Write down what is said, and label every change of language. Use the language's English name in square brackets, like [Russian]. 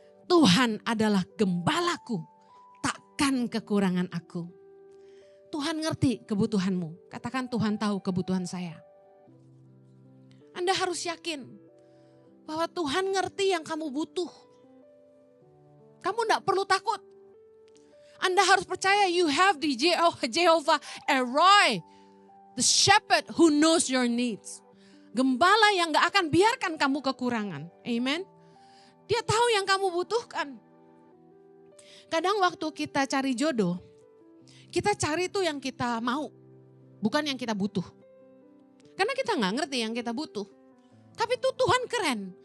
[Indonesian] Tuhan adalah gembalaku, takkan kekurangan aku. Tuhan ngerti kebutuhanmu. Katakan Tuhan tahu kebutuhan saya. Anda harus yakin bahwa Tuhan ngerti yang kamu butuh. Kamu tidak perlu takut. Anda harus percaya [English] you have the Jehovah Elroy, the shepherd who knows your needs. [Indonesian] Gembala yang gak akan biarkan kamu kekurangan. Amen. Dia tahu yang kamu butuhkan. Kadang waktu kita cari jodoh, kita cari itu yang kita mau, bukan yang kita butuh. Karena kita gak ngerti yang kita butuh. Tapi itu Tuhan keren.